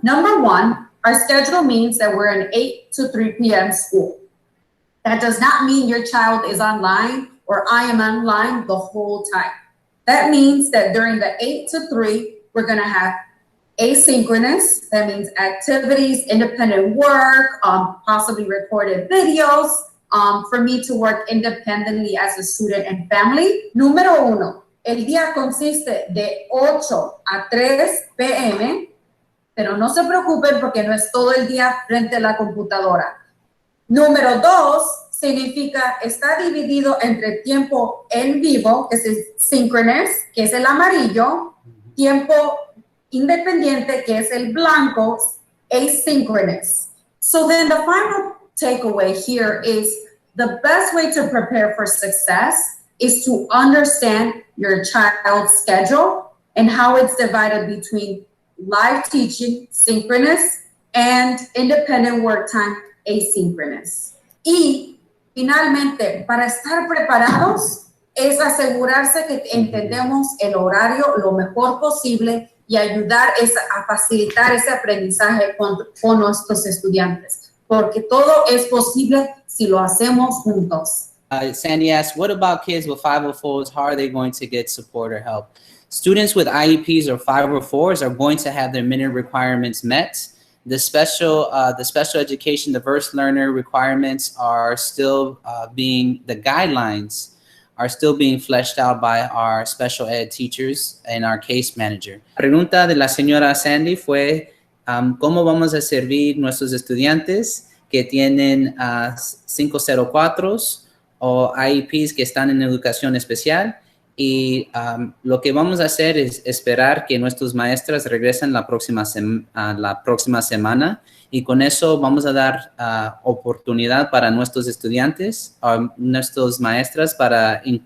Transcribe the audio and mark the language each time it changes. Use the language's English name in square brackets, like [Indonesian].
[English] Number one, our schedule means that we're an 8 to 3 p.m. school. That does not mean your child is online or I am online the whole time. That means that during the 8 to 3, we're going to have asynchronous. That means activities, independent work, possibly recorded videos, for me to work independently as a student and family. [Spanish] Número uno, el día consiste de 8 a 3 p.m., pero no se preocupen porque no es todo el día frente a la computadora. Número dos, significa está dividido entre tiempo en vivo, que es synchronous, que es el amarillo, tiempo independiente, que es el blanco, asynchronous. [English] So then the final takeaway here is the best way to prepare for success is to understand your child's schedule and how it's divided between live teaching, synchronous, and independent work time, asynchronous. [Spanish] Y finalmente, para estar preparados, es asegurarse que entendemos el horario lo mejor posible y ayudar a facilitar ese aprendizaje con nuestros estudiantes, porque todo es posible si lo hacemos juntos. [English] Sandy asks, what about kids with 504s? How are they going to get support or help? Students with IEPs or 504s are going to have their minute requirements met. The special education diverse learner requirements are still the guidelines are still being fleshed out by our special ed teachers and our case manager. [Spanish] La pregunta de la señora Sandy fue, ¿cómo vamos a servir nuestros estudiantes que tienen 504s o IEPs que están en educación especial? Y lo que vamos a hacer es esperar que nuestros maestras regresen la próxima semana y con eso vamos a dar oportunidad para nuestros estudiantes, nuestros maestras para